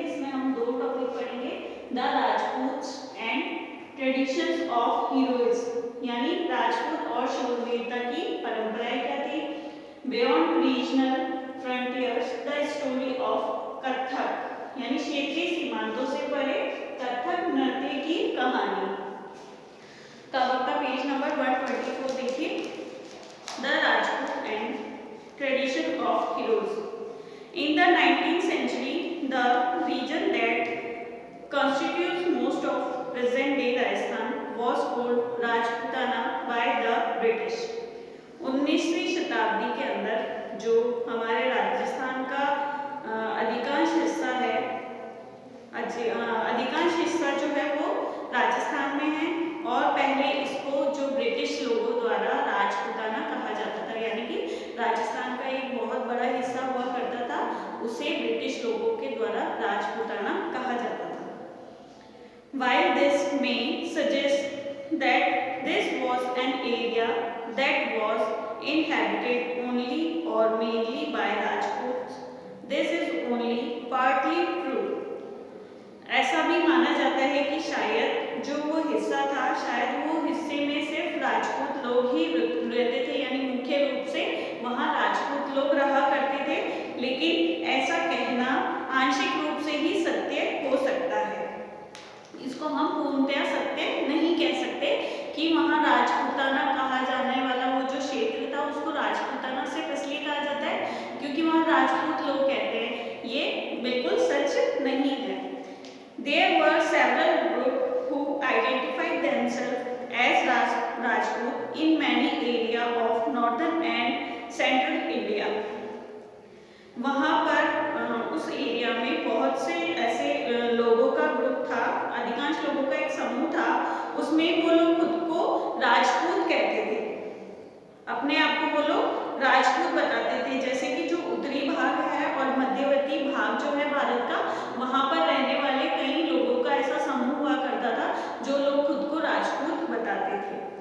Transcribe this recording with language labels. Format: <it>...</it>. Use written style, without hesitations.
<hi>इसमें हम दो टॉपिक पढ़ेंगे,</hi> <en>the Rajputs and traditions of heroism</en> <hi>यानी राजपूत और शूरवीरता की परंपराएं क्या थी,</hi> <en>beyond regional frontiers the story of Kathak</en> <hi>यानी क्षेत्रीय सीमांतों से परे कथक नृत्य की कहानी। तब आपका पेज नंबर 124 देखिए,</hi> <en>The Rajput and tradition of heroes. In the 19th century the region that constitutes most of present day Rajasthan was called Rajputana by the British।</en> <hi>19वीं शताब्दी के अंदर जो हमारे राजस्थान का अधिकांश हिस्सा है, अधिकांश हिस्सा जो है वो राजस्थान में है, और पहले इसको जो ब्रिटिश लोगों द्वारा राजपूताना कहा जाता था, यानी कि राजस्थान का एक बहुत बड़ा हिस्सा हुआ करता था, उसे ब्रिटिश लोगों के द्वारा राजपूताना कहा जाता था।</hi> <en>While this may suggest that this was an area that was inhabited only or mainly by Rajputs, this is only partly true।</en> <hi>ऐसा भी माना जाता है कि शायद जो वो हिस्सा था, शायद वो हिस्से में सिर्फ राजपूत लोग ही रहते थे, यानी मुख्य रूप से वहाँ राजपूत लोग रहा करते थे, लेकिन ऐसा कहना आंशिक रूप से ही सत्य हो सकता है। इसको हम पूर्णतया सत्य नहीं कह सकते कि वहाँ राजपूताना कहा जाने वाला वो जो क्षेत्र था उसको राजपूताना सिर्फ इसलिए कहा जाता है क्योंकि वहाँ राजपूत लोग कहते हैं, ये बिल्कुल सच नहीं है।</hi> <en>There were several groups who identified themselves as Rajput in many areas of northern and central India।</en> <hi>वहाँ पर उस एरिया में बहुत से ऐसे लोगों का ग्रुप था, अधिकांश लोगों का एक समूह था, उसमें वो लोग खुद को राजपूत कहते थे, अपने आप को वो लोग राजपूत बताते थे। जैसे कि जो उत्तरी भाग है और मध्यवर्ती भाग जो है भारत का, वहाँ पर रहने वाले कई लोगों का ऐसा समूह हुआ करता था जो लोग खुद को राजपूत बताते थे।</hi>